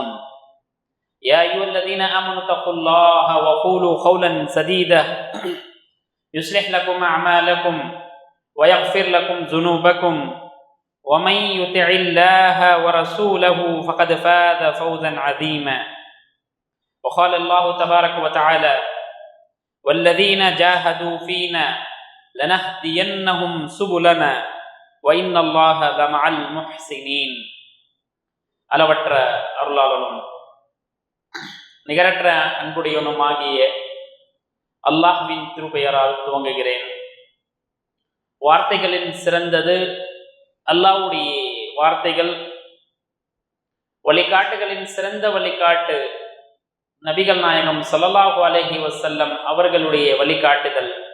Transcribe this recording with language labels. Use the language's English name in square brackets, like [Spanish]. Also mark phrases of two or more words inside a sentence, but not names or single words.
[Arabic] يا أيها الذين آمنوا اتقوا الله وقولوا قولا سديدا يصلح لكم أعمالكم ويغفر لكم ذنوبكم ومن يطع الله ورسوله فقد فاز فوزا عظيما. وقال الله تبارك وتعالى والذين جاهدوا فينا لنهدينهم سبلنا وإن الله لمع المحسنين. [Tamil] அளவற்ற அருளாளனும் நிகரற்ற அன்புடையவனுமாகிய அல்லாஹ்வின் திருப்பெயரால் துவங்குகிறேன். வார்த்தைகளின் சிறந்தது அல்லாஹ்வுடைய வார்த்தைகள், வழிகாட்டுகளின் சிறந்த வழிகாட்டு நபிகள் நாயகம் [Arabic] صلى الله عليه وسلم [Tamil] அவர்களுடைய வழிகாட்டுதல்.